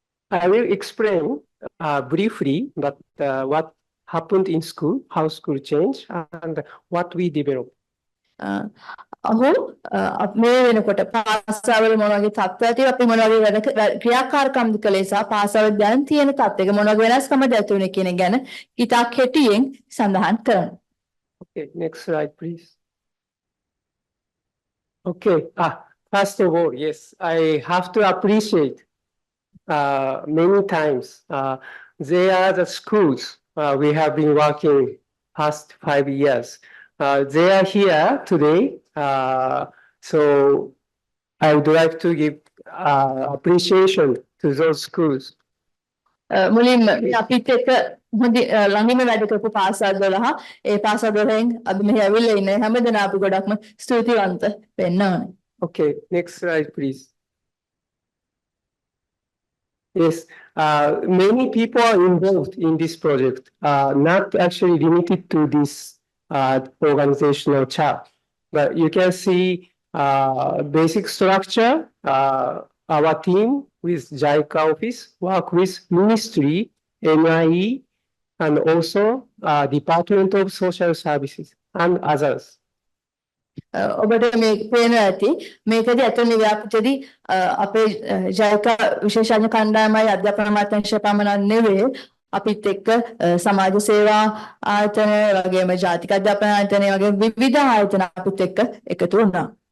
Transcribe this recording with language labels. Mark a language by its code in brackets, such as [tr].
[en] I will explain briefly that what happened in school, how school changed, and what we developed. [si] ඔහු මේ වෙනකොට පාසල් මොන වගේ තත්ත්වයක් තියෙනවා අපි මොන වගේ වැඩ ක්‍රියාකාරකම් කළේ සහ පාසල් දැන් තියෙන තත්ත්වයක මොන වගේ වෙනස්කම්ද ඇති වුනේ කියන ගැන ඉතා කෙටියෙන් සඳහන් කරනවා. [en] Okay, next slide, please. Okay, first of all, yes, I have to appreciate many times. They are the schools we have been working past 5 years. They are here today, so I would like to give appreciation to those schools. [si] මුලින්ම අපිත් එක්ක ළඟින්ම වැඩ කරපු පාසල් 12 ඒ පාසල් 12න් අපි මෙහි ඇවිල්ලා ඉන්නේ හැමදෙනා අපි ගොඩක්ම ස්තුතිවන්ත වෙන්න ඕනේ. [en] Okay, next slide, please. Yes, many people are involved in this project, not actually limited to this organizational chart. But you can see basic structure. Our team with jicA office work with ministry, NIE, and also Department of Social Services and others. [si] ඔබට මේ පේන ඇති මේකදී අතන ව්‍යාපෘතියේදී අපේ ජයිකා විශේෂඥ කණ්ඩායමයි අධ්‍යාපන අමාත්‍යාංශය පමණක් නෙවෙයි අපිත් එක්ක සමාජ සේවා ආයතන වගේම ජාතික අධ්‍යාපන ආයතන වගේ විවිධ ආයතන අපිත් එක්ක එකතු වුණා.